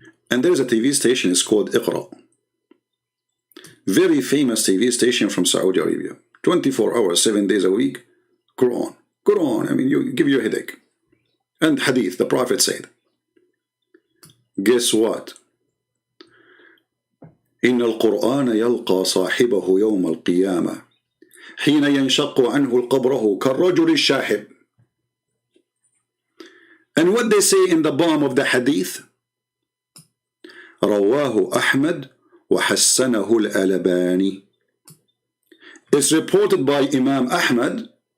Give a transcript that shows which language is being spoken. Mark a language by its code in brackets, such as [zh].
[en] And there's a TV station, it's called Iqra. Very famous TV station from Saudi Arabia. 24 hours, 7 days a week. Quran. I mean, you give you a headache. And hadith, the Prophet said. Guess what? [ar] إن القرآن يلقى صاحبه يوم القيامة حين ينشق عنه القبره كالرجل الشاحب. [en] And what they say in the bottom of the hadith? [ar] رواه أحمد وحسنه الألباني. [en] It's reported by Imam Ahmad.